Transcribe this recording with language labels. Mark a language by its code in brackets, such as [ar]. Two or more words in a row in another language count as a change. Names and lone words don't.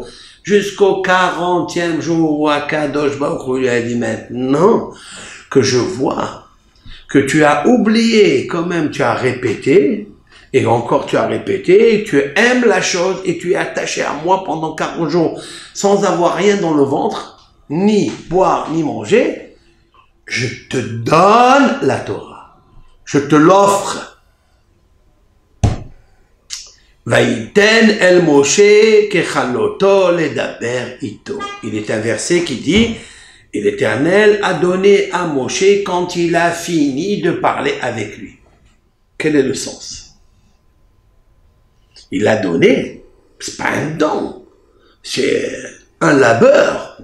[fr] Jusqu'au 40e jour où [he] הקדוש ברוך הוא [fr] lui a dit maintenant que je vois que tu as oublié, quand même tu as répété, et encore tu as répété, tu aimes la chose et tu es attaché à moi pendant 40 jours sans avoir rien dans le ventre, ni boire, ni manger, je te donne la Torah. Je te l'offre. [he] ויתן אל משה ככלתו לדבר אתו. [fr] Il est un verset qui dit, et l'Éternel a donné à Moshe quand il a fini de parler avec lui. Quel est le sens? Il a donné, c'est pas un don, c'est un labeur.